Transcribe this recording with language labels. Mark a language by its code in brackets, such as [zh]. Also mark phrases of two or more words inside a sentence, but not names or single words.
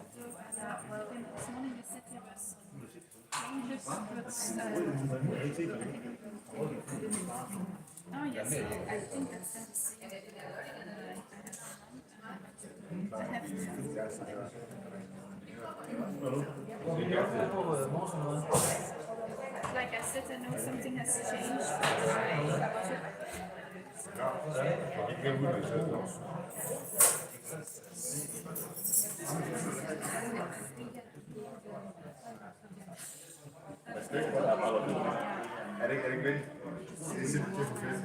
[en] Well, this morning you said there was English, oh yes, I think that's like I said, I know something has changed. [da] Er det ikke vildt? Det er simpelthen fedt.